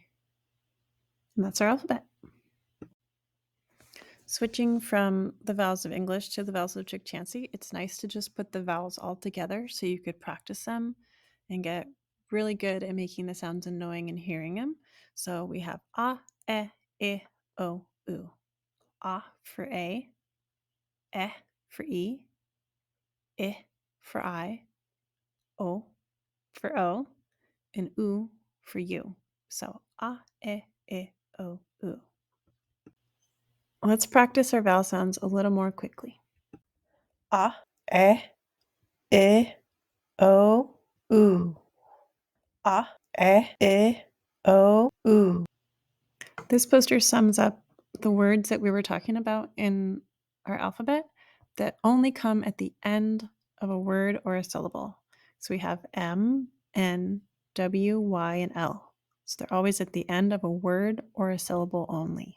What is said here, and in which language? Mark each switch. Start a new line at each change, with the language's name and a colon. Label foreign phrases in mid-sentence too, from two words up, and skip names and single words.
English: And that's our alphabet. Switching from the vowels of English to the vowels of Chukchansi, it's nice to just put the vowels all together so you could practice them and get really good at making the sounds and knowing and hearing them. So we have a, e, o, u. A for A, e for E, I for I, O for O, and U for U. So a, e, o, u. Let's practice our vowel sounds a little more quickly. A, e, o, u. A, e, o, u. This poster sums up the words that we were talking about in our alphabet that only come at the end of a word or a syllable. So we have M, N, W, Y, and L. So they're always at the end of a word or a syllable only.